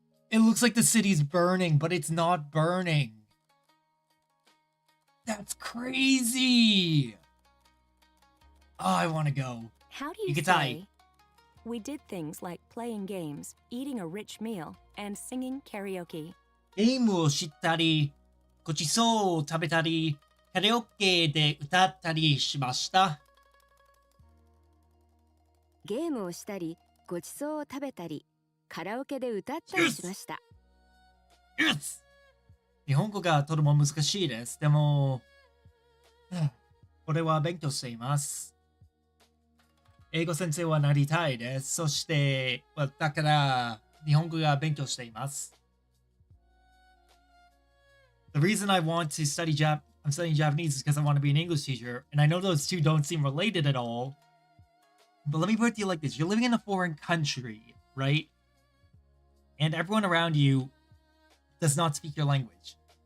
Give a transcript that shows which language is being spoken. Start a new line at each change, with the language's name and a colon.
English: It looks like the city's burning, but it's not burning. That's crazy. Oh, I want to go. How do you say? We did things like playing games, eating a rich meal, and singing karaoke.
Japanese: ゲームをしたり、ごちそうを食べたり、カラオケで歌ったりしました。ゲームをしたり、ごちそうを食べたり、カラオケで歌ったりしました。
English: Yes!
Japanese: 日本語がとても難しいです。でも、これは勉強しています。英語先生はなりたいです。そして、だから日本語が勉強しています。
English: The reason I want to study I'm studying Japanese is because I want to be an English teacher, and I know those two don't seem related at all. But let me put it to you like this: you're living in a foreign country, right? And everyone around you does not speak your language.